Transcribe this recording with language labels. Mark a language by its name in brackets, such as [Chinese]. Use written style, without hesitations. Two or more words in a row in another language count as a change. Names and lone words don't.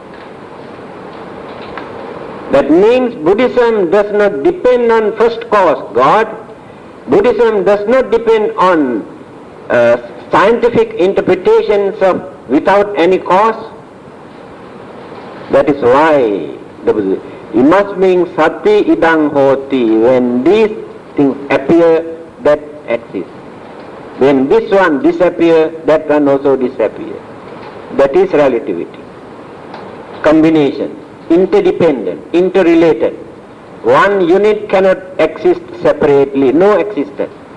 [English] That means Buddhism does not depend on first cause, God. Buddhism does not depend on scientific interpretations of without any cause. That is why the Buddha, it must mean [Pali] sati idang hoti, [English] when these things appear, that exists. When this one disappears, that one also disappears. That is relativity. Combination, interdependent, interrelated. One unit cannot exist separately, no existence.